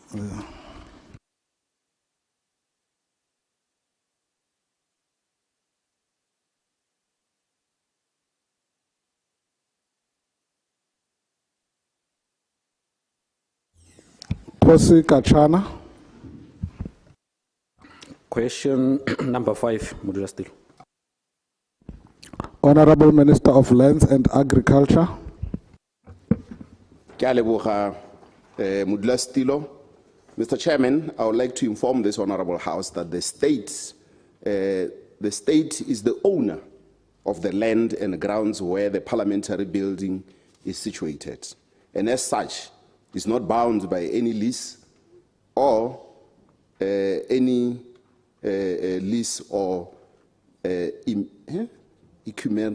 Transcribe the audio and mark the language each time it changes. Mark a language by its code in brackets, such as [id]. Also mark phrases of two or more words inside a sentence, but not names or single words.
[en] Kgosi Kachana. Question number 5, modulasetulo. Honorable Minister of Lands and Agriculture. [tn] Ke a leboga modulasetulo. [en] Mr. Chairman, I would like to inform this honorable house that the state is the owner of the land and grounds where the parliamentary building is situated, and as such is not bound by any lease or any lease or equipment.